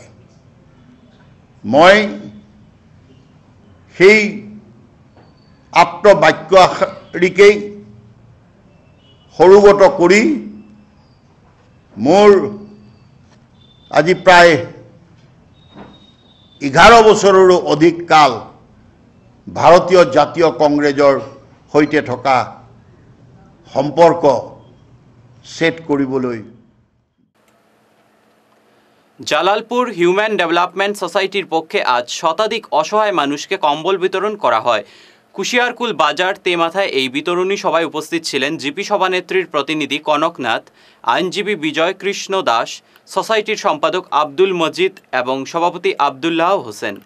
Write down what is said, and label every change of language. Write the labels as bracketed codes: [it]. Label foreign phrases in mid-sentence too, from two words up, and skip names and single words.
[as] মই সেই আপ্ত বাক্যশাৰীকেই সৰুগত কৰি মোৰ আজি প্ৰায় 11 বছৰৰো অধিক কাল ভাৰতীয় জাতীয় কংগ্ৰেছৰ সৈতে থকা সম্পৰ্ক সেট কৰিবলৈ। [bn] জালালপুর হিউম্যান ডেভেলপমেন্ট সোসাইটির পক্ষে আজ শতাধিক অসহায় মানুষকে কম্বল বিতরণ করা হয়। কুশিয়ারকুল বাজার তেমাথায় এই বিতরণী সভায় উপস্থিত ছিলেন জিপি সভানেত্রীর প্রতিনিধি কনকনাথ, আইনজীবী বিজয় কৃষ্ণ দাস, সোসাইটির সম্পাদক আব্দুল মজিদ এবং সভাপতি আব্দুল্লাহ হোসেন।